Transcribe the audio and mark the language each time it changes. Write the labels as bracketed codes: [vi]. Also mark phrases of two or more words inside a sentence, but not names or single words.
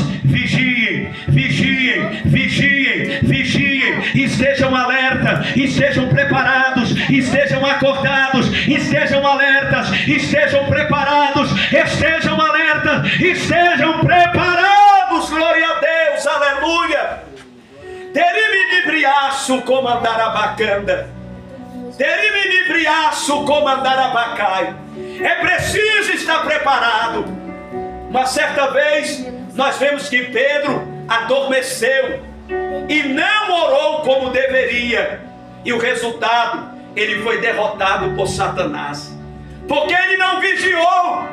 [pt] Vigiem, vigiem, vigiem, vigiem. Estejam alerta, estejam preparados, estejam acordados, estejam alertas, estejam preparados, estejam alertas, estejam preparados. Glória a Deus, aleluia. Derime briaço comandar a bacanda. Derime briaço comandar a bacai. É preciso estar preparado. Uma certa vez nós vemos que Pedro adormeceu e não orou como deveria. E o resultado, ele foi derrotado por Satanás, porque ele não vigiou.